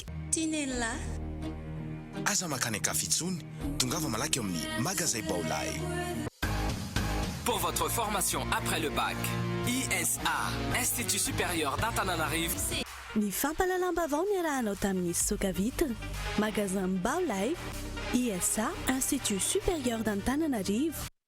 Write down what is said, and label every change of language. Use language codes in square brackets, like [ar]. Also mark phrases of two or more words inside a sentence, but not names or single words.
[mg] Tinella. Aza makany kafitsony, tongava malaky amin'ny magasin Baolay. [fr] Pour votre formation après le bac, ISA, Institut supérieur d'Antananarivo. [mg] Ny fampalalam-bavao ny arahanao tamin'ny Soka Vitre, magasin Baolay, ISA, Institut supérieur d'Antananarivo.